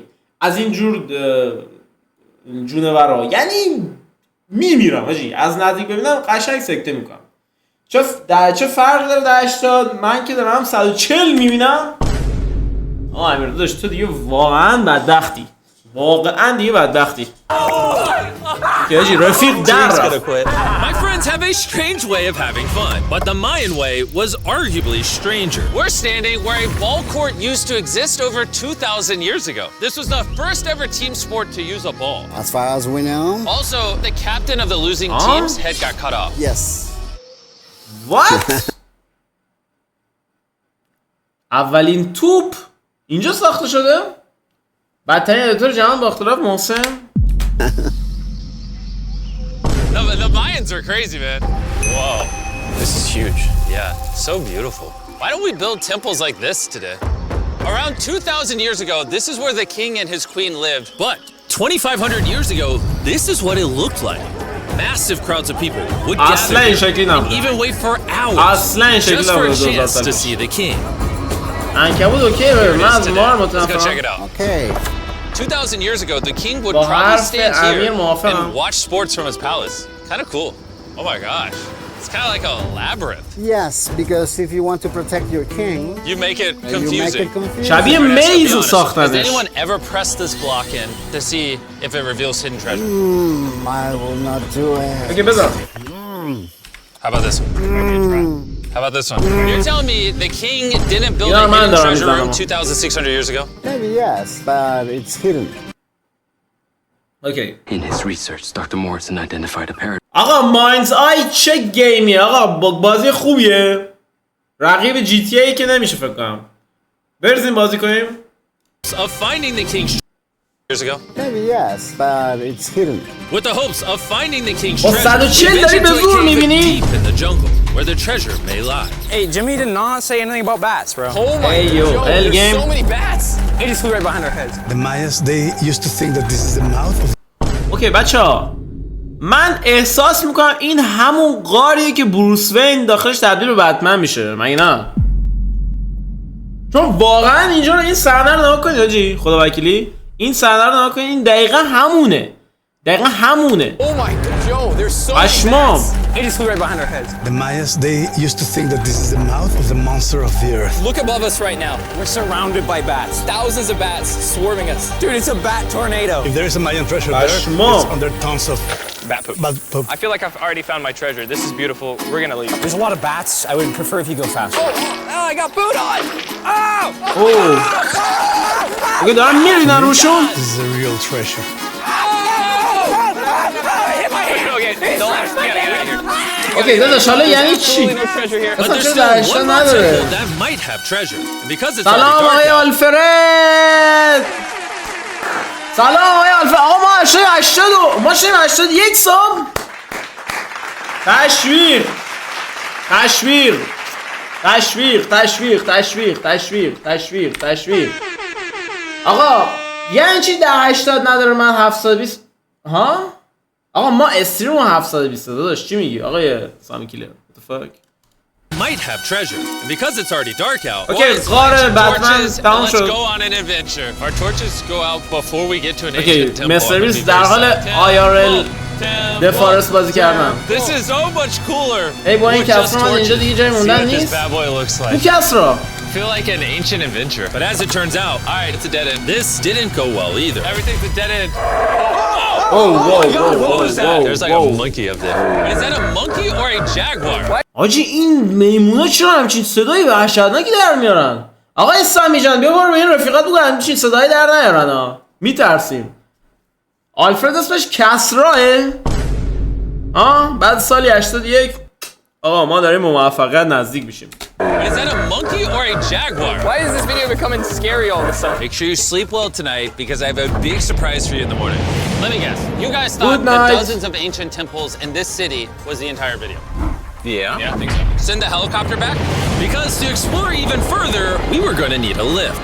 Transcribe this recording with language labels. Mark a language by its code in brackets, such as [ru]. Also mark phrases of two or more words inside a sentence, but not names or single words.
[fa] از این جور جونورا یعنی میمیرم حاجی. از نزدیک ببینم قشنگ سکته میکنم. چه فرق داره در 80 من که دارم 140 میبینم. امیر داداش تو دیگه واقعا بدبختی. که حاجی رفیق در [en] My friends have a strange way of having fun, but the Mayan way was arguably stranger. We're standing where a ball court used to exist over 2,000 years ago. This was the first ever team sport to use a ball. As far as we know. Also, the captain of the losing team's head got cut off. Yes. What? [fa] اولین توپ اینجا ساخته شده؟ بدترین ادیتور جهان با اختلاف محسن. [en] The Mayans are crazy, man. Whoa, this is huge. Yeah, so beautiful. Why don't we build temples like this today? Around 2,000 years ago, this is where the king and his queen lived. But 2,500 years ago, this is what it looked like. Massive crowds of people would gather here and even wait for hours just for a chance to see the king. Let's go check it out. Okay. 2,000 years ago, the king would probably stand here and watch sports from his palace. Kind of cool. Oh my gosh. It's kind of like a labyrinth. Yes, because if you want to protect your king, you make it confusing. [fa] شبیه میز ساختنش. [en] Has anyone ever pressed this block in to see if it reveals hidden treasure? I will not do it. [fa] Okay, بذار. [en] How about this one? How about this one? You're telling me the king didn't build a hidden treasure room 2,600 years ago? Maybe yes, but it's hidden. Okay. In his research, Dr. Morrison identified a paradox. [fa] آقا ماینز آی چه گیمیه آقا بازی خوبیه. رقیب جی تی ای که نمیشه فکر کنم. بریم بازی کنیم. [en] Of finding the king years ago. Maybe yes, but it's hidden. With the hopes of finding the king's treasure, we ventured to a cave deep in the jungle where the treasure may lie. Hey, Jimmy did not say anything about bats, bro. Oh my God, there's so many bats. They just flew right behind our heads. The Mayas, they used to think that this is the mouth of... [fa] اوکی بچه‌ها من احساس میکنم این همون غاریه که بروس وین داخلش تبدیل به بتمن میشه. مگه نه؟ چون واقعا اینجا رو این صحنه رو نگاه کنید حاجی خدا وکیلی این صحنه رو نگاه کنید این دقیقاً همونه. [en] Oh my God, yo, there's so many bats. They just flew right behind our heads. The Mayas, they used to think that this is the mouth of the monster of the earth. Look above us right now. We're surrounded by bats. Thousands of bats swarming us. Dude, it's a bat tornado. If there is a Mayan treasure there, it's under tons of bat poop. I feel like I've already found my treasure. This is beautiful. We're gonna leave. There's a lot of bats. I would prefer if you go faster. Oh, I got boot on! Oh! [fa] اوکی دارم میرینن روشون. [en] This is a real treasure. [fa] اوکی داداش حالا یعنی چی؟ اصلا چرا درشتا نداره؟ سلام آقای آلفرد. سلام آقای آلفرد. آقا ما 80 ما 81 صبح. تشویق تشویق تشویق تشویق تشویق تشویق تشویق تشویق. آقا یعنی چی 80 نداره من 720 ها؟ آقا ما استریم 720 داداش چی میگی آقای سامی کیلر [en] what the fuck might have treasure and because it's already dark out [fa] okay غار بتمن تمام شد [en] let's go on an adventure our torches go out before we get to an ancient temple [fa] مستر بیست در حال IRL The Forest بازی کردن [en] this is so much cooler [fa] ای با این کسرا من اینجا دیگه جای موندن نیست این کسرا [en] feel like an ancient adventure but as it turns out all right it's a dead end this didn't go well either everything's a dead end what was that there's like a monkey up there is that a monkey or a jaguar [fa] آجی این میمونا چرا همچین صدایی وحشتناکی در میارن آقای سامی جان بیا برو به این رفیقات بگو همچین صدایی در نیارن ها میترسیم آلفرد اسمش کسراه بعد سالی 81 آقا ما داریم به موفقیت نزدیک میشیم [en] Is that a monkey or a jaguar? Why is this video becoming scary all of a sudden? Make sure you sleep well tonight because I have a big surprise for you in the morning. Let me guess. You guys thought that dozens of ancient temples in this city was the entire video? Yeah. Yeah, I think so. Send the helicopter back? Because to explore even further, we were going to need a lift.